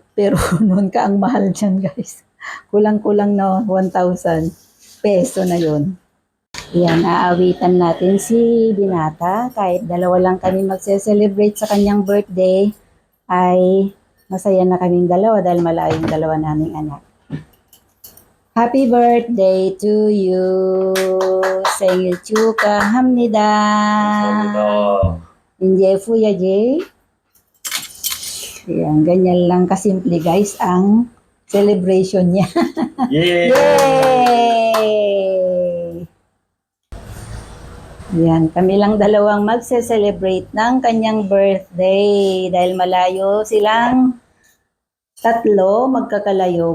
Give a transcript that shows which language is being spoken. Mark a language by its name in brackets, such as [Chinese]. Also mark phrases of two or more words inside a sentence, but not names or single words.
[Filipino] Pero noon ka ang mahal dyan guys. Kulang-kulang na 1,000 peso na yun. Yan, aawitan natin si Binata. Kahit dalawa lang kami magse-celebrate sa kanyang birthday, ay masaya na kaming dalawa dahil malayo yung dalawa naming anak. [English] Happy birthday to you. [Korean] 생일 축하합니다. 인제fuya Jay. [Filipino] Yan, ganyan lang kasimple guys ang celebration niya. Yay! Yay! Yan, kami lang dalawang magse-celebrate ng kanyang birthday dahil malayo silang tatlo magkakalayo.